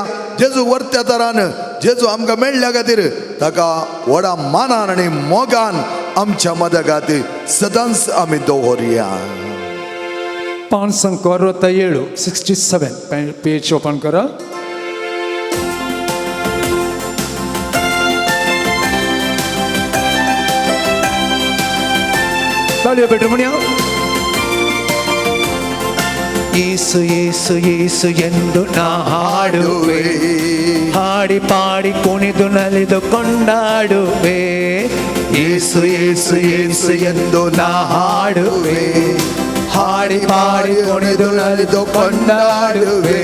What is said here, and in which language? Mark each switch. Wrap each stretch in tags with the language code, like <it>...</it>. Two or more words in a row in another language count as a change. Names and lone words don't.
<kok>जेजू व्हरत्या तरान जेजू आमकां मेळ्ळ्या खातीर ताका व्हडा मानान आनी मोगान आमच्या मदगात सदांच आमी दवरया. पान संख्या 67 67</kok> <en>page open</en> <kok>करा. बेटर म्हणया</kok> <kn>ಯೇಸು ಯೇಸು ಯೇಸು ಎಂದು ನಾ ಹಾಡುವೆ, ಹಾಡಿ ಪಾಡಿ ಕುಣಿದು ನಲಿದು ಕೊಂಡಾಡುವೆ. ಯೇಸು ಯೇಸು ಯೇಸು ಎಂದು ನಾ ಹಾಡುವೆ, ಹಾಡಿ ಪಾಡಿ ಕುಣಿದು ನಲಿದು ಕೊಂಡಾಡುವೆ.</kn>